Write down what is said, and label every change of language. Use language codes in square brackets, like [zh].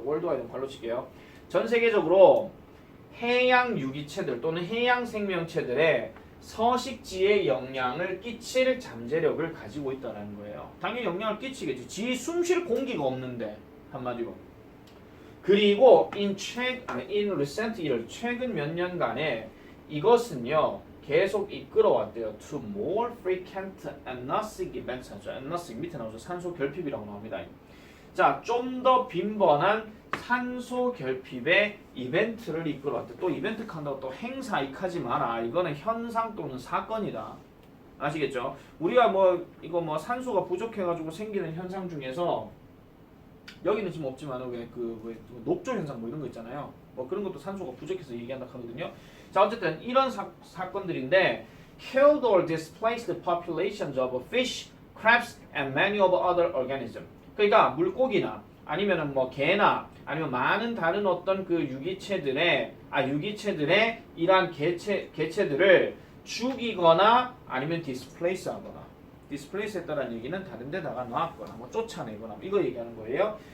[ko] worldwide는 발로 칠게요. 전 세계적으로 해양 유기체들 또는 해양 생명체들의 서식지에 영향을 끼칠 잠재력을 가지고 있다는 거예요. 당연히 영향을 끼치겠지. 지 숨 쉴 공기가 없는데, 한마디로. 그리고 [en] in recent years, [ko] 최근 몇 년간에 이것은요 계속 이끌어왔대요. [en] To more frequent anosmic events. [ko] anosmic 밑에 나오죠. 산소 결핍이라고 나옵니다. 자, 좀 더 빈번한 산소 결핍의 이벤트를 이끌어왔대. 또 이벤트 한다고 또 행사 익하지 마라. 이거는 현상 또는 사건이다. 아시겠죠? 우리가 뭐 이거 뭐 산소가 부족해가지고 생기는 현상 중에서 여기는 지금 없지만 왜 녹조 현상 뭐 이런 거 있잖아요. 뭐 그런 것도 산소가 부족해서 얘기한다 하거든요. 자, 어쨌든 이런 사건들인데 [en] killed or displaced populations of fish, crabs, and many of other organisms. [ko] 그러니까 물고기나 아니면은 뭐 개나 아니면 많은 다른 어떤 그 유기체들의 이러한 개체들을 죽이거나 아니면 displace하거나. displace 했다는 얘기는 다른 데다가 놔거나 뭐 쫓아내거나 이거 얘기하는 거예요.